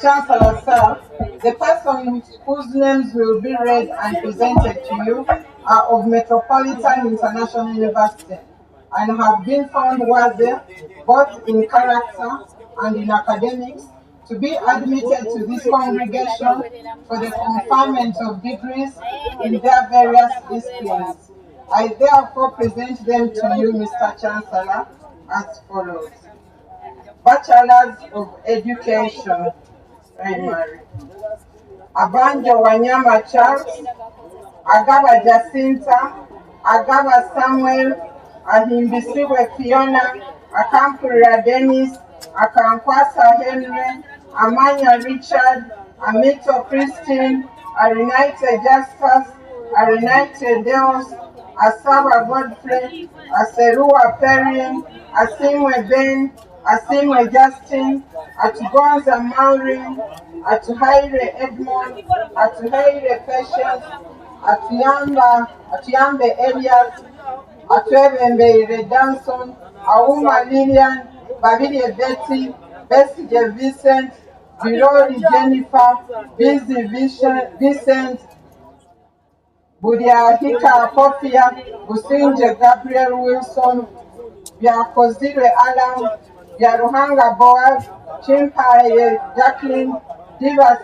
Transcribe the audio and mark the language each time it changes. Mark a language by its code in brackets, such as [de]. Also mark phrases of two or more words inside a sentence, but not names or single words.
[en] Chancellor, sir, the persons whose names will be read and presented to you are of Metropolitan International University and have been found worthy both in character and in academics to be admitted to this congregation for the conferment of degrees in their various disciplines. I therefore present them to you, Mr. Chancellor, as follows. Bachelors of Education, Primary. Abanjo Wanyama Charles, Agaba Jacinta, Agaba Samuel, Ahimbisiwe Fiona, Akampurira Dennis, Akankwasa Henry, Amanya Richard, Amito Christine, Arenite Justus, Arenite Deus, Asaba Godfrey, Aserua Perrin, Asimwe Ben, Asimwe Justin, Atugonza Maureen, Atuhaire Edmond, Atuhaire Patience, Atuyambe Elias, Atwebembeire Danson, Auma Lillian, Babide Betty, Bessie Vincent, Birori Jennifer, Busy Vincent, Budiahika Kofia, Businje Gabriel Wilson, Byakozire Alan, Byaruhanga Boaz, Chimpaye Jacqueline, Diva